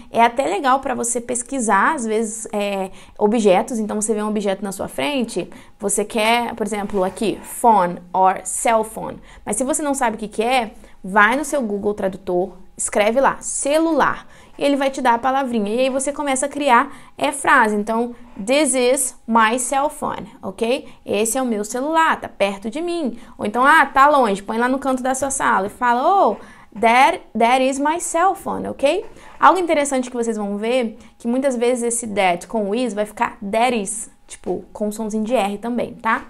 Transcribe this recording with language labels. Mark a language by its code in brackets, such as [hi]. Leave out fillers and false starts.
[pt] É até legal pra você pesquisar, às vezes, objetos. Então, você vê um objeto na sua frente, você quer, por exemplo, aqui, phone or cell phone. Mas se você não sabe o que é, vai no seu Google Tradutor, escreve lá, celular. E ele vai te dar a palavrinha. E aí você começa a criar frase. [en] Então, this is my cell phone, ok? [pt] Esse é o meu celular, tá perto de mim. Ou então, tá longe, põe lá no canto da sua sala e fala, oh, [en] that is my cell phone, [pt] ok? Algo interessante que vocês vão ver, que muitas vezes esse that com o is vai ficar that is, tipo, com somzinho de R também, tá?